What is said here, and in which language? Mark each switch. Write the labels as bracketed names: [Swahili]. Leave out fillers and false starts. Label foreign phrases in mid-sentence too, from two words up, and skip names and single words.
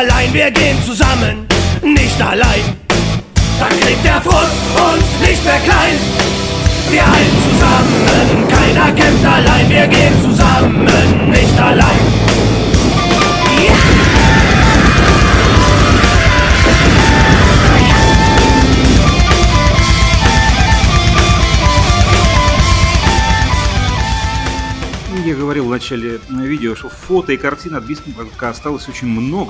[German] Nein, wir gehen zusammen, nicht allein. Dann kriegt der Frust uns nicht mehr klein. Wir halten zusammen, keiner kämpft allein. Wir gehen zusammen, nicht allein. Ja! [Russian] Я говорил в начале видео, что фото и картин от Бисмарка осталось очень много.